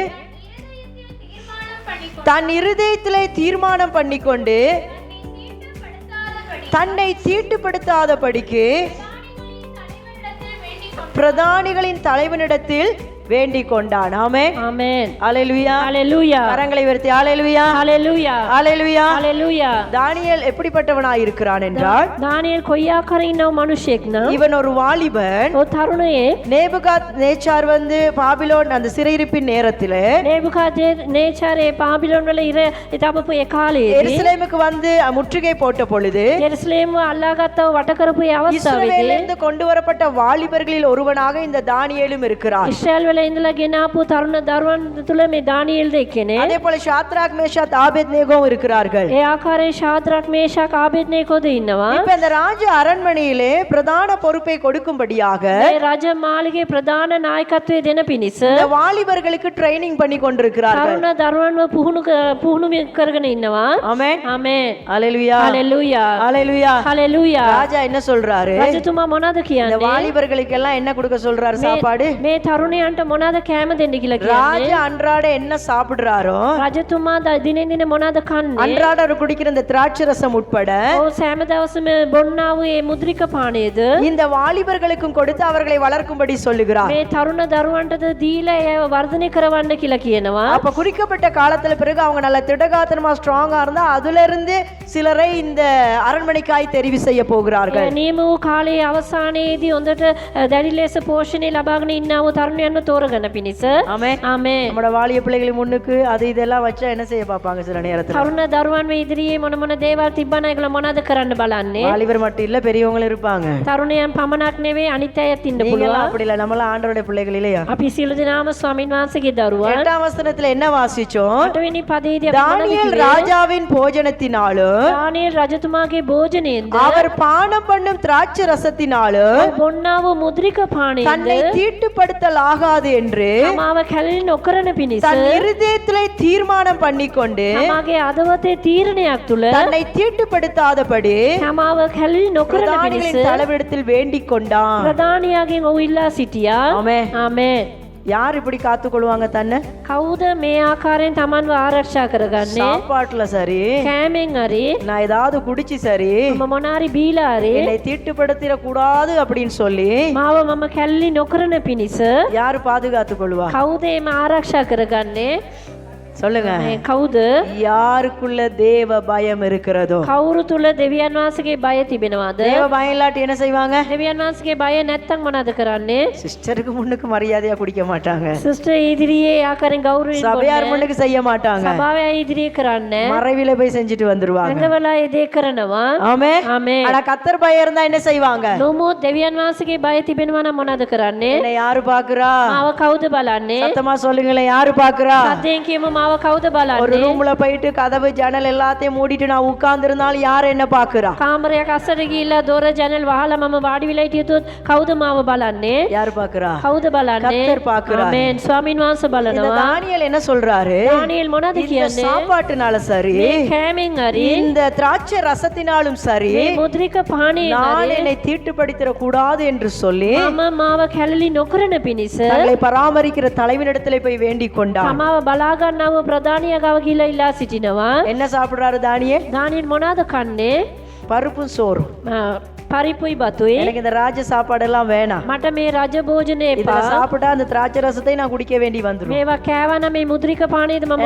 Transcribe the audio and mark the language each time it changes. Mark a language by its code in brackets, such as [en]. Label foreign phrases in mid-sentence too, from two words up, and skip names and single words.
[ta] தன் இருதயத்திலே தீர்மானம் பண்ணிக்கொண்டு தன்னை தீட்டுப்படுத்தாதபடிக்கு பிரதானிகளின் தலைவனிடத்தில் வேண்டிக் கொண்டான். ஆமென். ஆமென். ஹalleluya. ஹalleluya. கரங்களை உயர்த்தி ஹalleluya. ஹalleluya. ஹalleluya. ஹalleluya. தானியேல் எப்படிப்பட்டவனாய் இருக்கிறான் என்றால், [si] දානියෙල් කොයි ආකාරයෙන් ඉන්නව මිනිසෙක් නම් [ta] இவன் ஒரு வாலிபன். [si] ඔය තරුණයේ [ta] நேபுகாத் நேச்சார் வந்து பாபிலோன் அந்த சிறையிருப்பின் நேரத்திலே [si] නේබුකාදනේචාරේ පාබිලෝන් වල ඉර ඉතපපු ඒ කාලයේදී [ta] எருசலேமுக்கு வந்து முற்றுகை போட்ட பொழுது [si] ජෙරුසලේම අල්ලාගත්තව වට කරපු ඒ අවස්ථාවේදී [ta] இஸ்ரவேலிலிருந்து கொண்டு வரப்பட்ட வாலிபர்களில் ஒருவனாக இந்த தானியேலும் இருக்கிறார். [si] ඉස්රායල් වල ඉඳලා ගෙනාපු තරුණ දරුවන් තුල මේ දානියෙල්ද එක්කනේ. [ta] அதே போல ஷாத்ராக் மேஷாக் ஆபேத்நேகோவும் இருக்கிறார்கள். [si] ඒ ආකාරයෙන් ஷாத்ராக் මේෂාක් ආබේද්නේගෝද ඉන්නවා. [ta] இப்ப இந்த ராஜ அரண்மனையிலே பிரதான பொறுப்பை கொடுக்கும்படியாக [si] මේ රජ මාලිගේ ප්‍රධාන නායකත්වයේ දෙන පිණිස [ta] இந்த வாலிபர்களுக்கு ட்ரைனிங் பண்ணி கொண்டிருக்கிறார்கள். [si] තරුණ දරුවන්ව පුහුණු කරගෙන ඉන්නවා. [ta] ஆமென். [si] ආමේන්. [ta] ஹalleluya. [si] හalleluya. [ta] ஹalleluya. [si] හalleluya. [ta] ராஜா என்ன சொல்றாரு? [si] රජතුමා මොනවද [ta] இந்த [si] කියන්නේ? [ta] வாலிபர்களுக்கு எல்லாம் என்ன கொடுக்க சொல்றாரு சாப்பாடு? [si] මේ තරුණයන්ට මොනවද කෑම දෙන්න කියලා [ta] ராஜா [si] කියන්නේ? [ta] அன்றாட என்ன சாப்பிடுறாரோ [si] රජතුමා දිනෙන් දින මොනවද කන්නේ? [ta] அன்றாட அவர் குடிக்கிற இந்த திராட்சை ரசம் உட்பட [si] ඔව් සෑම දවසම බොන්නා වූ මේ මුද්‍රික පානයේද [ta] இந்த வாலிபர்களுக்கும் கொடுத்து அவர்களை வளர்க்கும்படி சொல்லுகிறார். [si] මේ තරුණ දරුවන්ටද දීලා ඒව වර්ධනය කරවන්න කියලා කියනවා. [ta] அப்ப குறிக்கப்பட்ட காலத்துல பிறகு அவங்க நல்ல திடகாத்திரமா ஸ்ட்ராங்கா இருந்தா அதுல இருந்து சிலரை இந்த அரண்மனைக்காய் தெரிவு செய்ய போகிறார்கள். [si] නියම වූ කාලයේ අවසානයේදී හොඳට දැඩි ලෙස පෝෂණය ලබාගෙන ඉන්නා වූ තරුණයන්ව තෝරගන්න පිණිස. [ta] ஆமென். [si] ආමේන්. [ta] நம்மளோட வாலிய பிள்ளைகளை முன்னுக்கு அது இதெல்லாம் வச்சா என்ன செய்ய பார்ப்பாங்க சில நேரத்துல? [si] තරුණ දරුවන් ඉදිරියේ මොන මොන දේවල් තිබ්බන ඒගොල්ලෝ මොනවද කරන්න බලන්නේ? [ta] வாலிபர் மட்டும் இல்ல, பெரியவங்களும் இருப்பாங்க. [si] තරුණයන් පමණක් නෙවෙයි අනිත් අයත් ඉන්න [ta] நீங்க [si] පුළුවන්. [ta] அப்படி இல்ல, நம்மள ஆண்டவருடைய பிள்ளைகள் இல்லையா? [si] අපි සියලු දෙනාම ස්වාමීන් වහන්සේගේ දරුවන්. [ta] 8ஆம் வசனத்துல என்ன வாசிச்சோம்? [si] 8වෙනි පදයේදී අපි මොනවද [ta] தானியேல் [si] කිව්වේ? [ta] ராஜாவின் போஜனத்தினாலும் [si] දානියෙල් රජතුමාගේ භෝජනයෙන්ද [ta] அவர் பானம் பண்ணும் திராட்சை ரசத்தினாலும் [si] බොන්නා වූ මුද්‍රික පානයෙන්ද [ta] தன்னை தீட்டுப்படுத்தல் ஆகாது என்று [si] තමාව කැළලි නොකරන පිණිස [ta] தன் இருதயத்திலே தீர்மானம் பண்ணிக்கொண்டு [si] තමාගේ අදවතේ තීරණයක් තුල [ta] தன்னை தீட்டுப்படுத்தாதபடி [si] තමාව කැළලි නොකරන පිණිස [ta] பிரதானிகளின் தலைவரிடத்தில் வேண்டிக் கொண்டான். [si] ප්‍රධානියාගෙන් ඔහු ඉල්ලා සිටියා. [ta] ஆமென். [si] ආමේන්. [ta] யார் இப்படி காத்துக்கொள்வாங்க தன்னை? [si] කවුද මේ ආකාරයෙන් තමන්ව ආරක්ෂා කරගන්නේ? [ta] சாப்பாட்டுல சரி, [si] කෑමෙන් හරි [ta] நான் ஏதாவது குடிச்சு சரி, [si] මම මොනාරි බීලා හරි [ta] என்னை தீட்டுப்படுத்திட கூடாது அப்படின்னு சொல்லி [si] මාව මම කැළලි නොකරන පිණිස [ta] யாரு பாதுகாத்து கொள்வா? [si] කවුද මේ ආරක්ෂා කරගන්නේ? [ta] சொல்லுங்க. [si] කවුද? [ta] யாருக்குள்ள தேவ பயம் இருக்கிறதோ. [si] කවුරු තුල දෙවියන් වහන්සේගේ බය තිබෙනවද? [ta] தேவ பயம் இல்லாட்டி என்ன செய்வாங்க? [si] දෙවියන් වහන්සේගේ බය නැත්තම් මොනවද කරන්නේ? [ta] சிஸ்டருக்கு முன்னுக்கு மரியாதையா குடிக்க மாட்டாங்க, [si] සිස්ටර් ඉදිරියේ ආකාරයෙන් ගෞරවයෙන් [ta] சபையார் முன்னுக்கு செய்ய மாட்டாங்க, [si] සභාවේ ඉදිරියේ කරන්නේ [ta] மறைவில போய் செஞ்சுட்டு வந்துருவாங்க. [si] ඇඟවලා ඒ දේ කරනවා. [ta] ஆமென். [si] ආමේන්. [ta] ஆனா கத்தர் பயம் இருந்தா என்ன செய்வாங்க? [si] නමුත් දෙවියන් වහන්සේගේ බය තිබෙනවා නම් මොනවද කරන්නේ? [ta] என்ன யாரு பாக்குறா? [si] මාව කවුද බලන්නේ? [ta] சத்தமா சொல்லுங்களேன், யாரு பாக்குறா? [si] සද්දෙන් කියමු මාව කවුද [ta] ஒரு [si] බලන්නේ? [ta] ரூம்ல போயிட்டு கதவு ஜன்னல் எல்லாத்தையும் மூடிட்டு நான் உட்கார்ந்து இருந்தாலும் யார் என்ன பாக்குறா? [si] කාමරයක් අස්සට ගිහිල්ලා දොර ජනල් වහලා මම වාඩි වෙලා හිටියොත් කවුද මාව බලන්නේ? [ta] யாரு பாக்குறா? [si] කවුද බලන්නේ? [ta] கர்த்தர் பார்க்கிறார். [si] ආමේන්. ස්වාමීන් වහන්සේ [ta] இந்த [si] බලනවා. [ta] தானியேல் என்ன சொல்றாரு? [si] දානියෙල් මොනවද [ta] இந்த [si] කියන්නේ? [ta] சாப்பாட்டுனால சரி, [si] මේ කෑමෙන් හරි [ta] இந்த திராட்சை ரசத்தினாலும் சரி, [si] මේ මුද්‍රික පානයෙන් [ta] நான் [si] හරි [ta] என்னை தீட்டுப்படுத்திட கூடாது என்று சொல்லி [si] මම මාව කැළලි නොකරන පිණිස [ta] தங்களை பராமரிக்கிற தலைவனிடத்திலே போய் வேண்டிக் கொண்டான். [si] තමාව බලා ගන්නව ප්‍රධානියා ගාව ගිහිල්ලා ඉල්ලා සිටිනවා. [ta] என்ன சாப்பிடுறாரு தானியேல்? [si] දානියෙල් මොනවද කන්නේ? [ta] பருப்பும் சோறும். [si] පරිප්පුයි බතුයි. [ta] எனக்கு இந்த ராஜ சாப்பாடெல்லாம் வேணாம், [si] මට මේ රජ භෝජනේ [ta] இதுல [si] එපා. [ta] சாப்பிட்டா அந்த திராட்சை ரசத்தை நான் குடிக்க வேண்டி வந்துரும். [si] මේවා කෑවනම් මේ මුද්‍රික පානයද මම